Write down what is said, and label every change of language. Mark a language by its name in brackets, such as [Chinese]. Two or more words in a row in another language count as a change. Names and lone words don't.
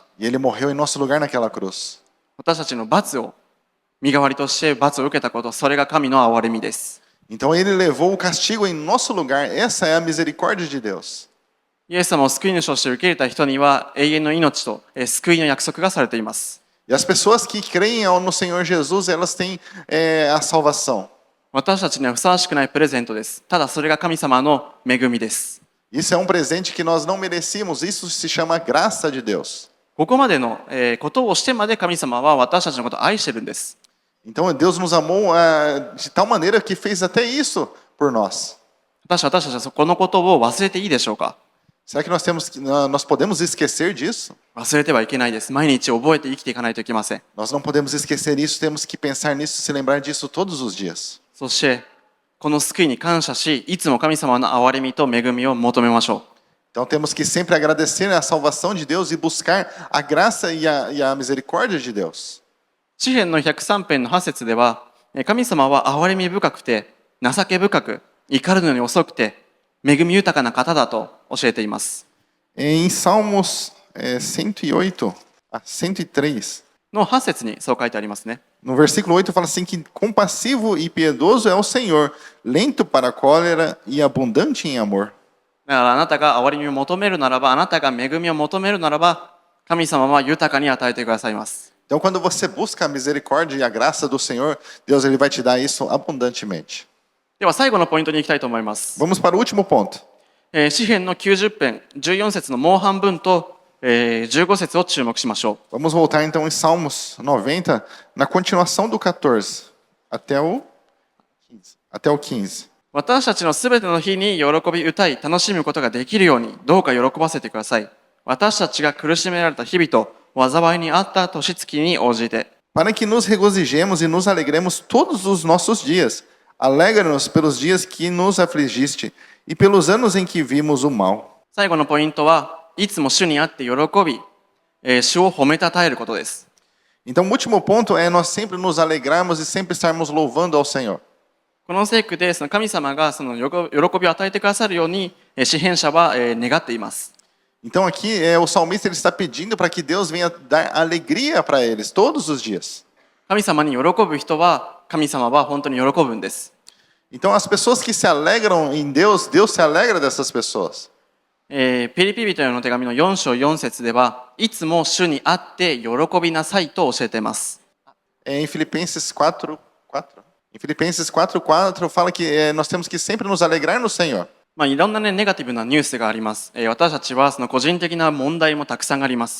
[Portuguese] E ele morreu em nosso lugar naquela cruz. [Japanese] 私たちの罰を身代わりとして罰を受けたこと、それが神の憐れみです。 [Portuguese] Então ele levou o castigo em nosso lugar. Essa é a misericórdia de Deus. [Japanese] イエス様を救い主として受け入れた人には永遠の命と救いの約束がされています。 [Portuguese] E as pessoas que creem no Senhor Jesus, elas têm a salvação. [Japanese] 私たちにはふさわしくないプレゼントです。ただそれが神様の恵みです。 [Portuguese] Isso é um presente que nós não merecíamos. Isso se chama graça de Deus. [Japanese] ここまでのことをしてまで神様は私たちのことを愛してるんです。 [Portuguese] Então Deus nos amou de tal maneira que fez até isso por nós. [Japanese] 私たちはこのことを忘れていいでしょうか？ [Portuguese] Será que nós podemos esquecer disso? [Japanese] 忘れてはいけないです。毎日覚えて生きていかないといけません。 [Portuguese] Nós não podemos esquecer isso. Temos que pensar nisso, se lembrar disso todos os dias. [Japanese] そしてこの救いに感謝し、いつも神様の憐れみと恵みを求めましょう。 [Portuguese] Então temos que sempre agradecer a salvação de Deus e buscar a graça e a misericórdia de Deus. [Japanese] 詩篇の103編の8節では、神様は憐れみ深くて、情け深く、怒るのに遅くて、恵み豊かな方だと教えています。 [Portuguese] Em Salmos 108, 103. [Japanese] の8節にそう書いてありますね。 [Portuguese] No versículo 8 fala assim que compassivo e piedoso é o Senhor, lento para a cólera e abundante em amor. [Japanese] だからあなたが憐れみを求めるならば、あなたが恵みを求めるならば、神様は豊かに与えてくださいます。 [Portuguese] Então, quando você busca a misericórdia e a graça do Senhor, Deus ele vai te dar isso abundantemente. [Japanese] では最後のポイントに行きたいと思います。 [Portuguese] Vamos para o último ponto. [Japanese] 詩編の90編14節のもう半分と、15節を注目しましょう。 [Portuguese] Vamos voltar então em Salmos 90, na continuação do 14 até o 15. [Japanese] 私たちのすべての日に喜び歌い楽しむことができるようにどうか喜ばせてください。私たちが苦しめられた日々と災いにあった年月に応じて。 [Portuguese] Para que nos regozijemos e nos alegremos todos os nossos dias. Alegra-nos pelos dias que nos afligiste e pelos anos em que vimos o mal. [Japanese] 最後のポイントはいつも主にあって喜び、主を褒めたたえることです。 [Portuguese] Então, o último ponto é nós sempre nos alegrarmos e sempre estarmos louvando ao Senhor. [Japanese] この聖句でその神様がその喜びを与えてくださるように詩編者は願っています。 [Portuguese] Então aqui o salmista ele está pedindo para que Deus venha dar alegria para eles todos os dias. [Japanese] 神様に喜ぶ人は神様は本当に喜ぶんです。 [Portuguese] Então as pessoas que se alegram em Deus, Deus se alegra dessas pessoas. [Japanese] ピリピ人への手紙の4章4節ではいつも主にあって喜びなさいと教えています。 [Portuguese] Em Filipenses 4:4 Em Filipenses 4:4 fala que nós temos que sempre nos alegrar no Senhor. [Japanese] まあ、いろんなね、ネガティブなニュースがあります。私たちはその個人的な問題もたくさんあります。